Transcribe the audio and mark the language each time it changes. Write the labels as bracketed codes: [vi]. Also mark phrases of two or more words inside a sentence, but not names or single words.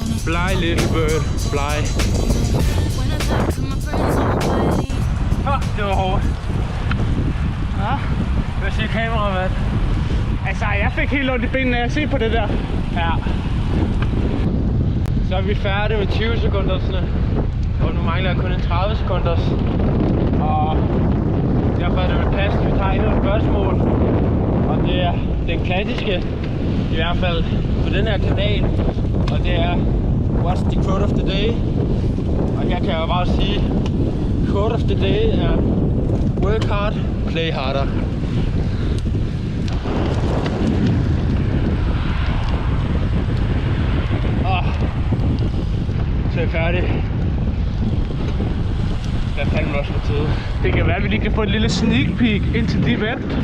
[en] Fly, little bird, fly. [da] Det var hårdt. Ja, hvad siger kameramand? Altså, jeg fik helt ondt i benene af at se på det der. Ja. Så er vi færdige med 20 sekundersne. Og nu mangler jeg kun en 30 sekunders. Og derfor er det vel passende, at vi tager endnu et spørgsmål. Og det er den klassiske, i hvert fald på den her kanal. Og det er, [en] what's the quote of the day? [da] Og her kan jeg jo bare sige, [en] quote of the day er, work hard, play harder. [da] Så er jeg færdig. Jeg er fandme også på tide. Det kan være, at vi lige kan få et lille [en] sneak peek [da] ind til de event.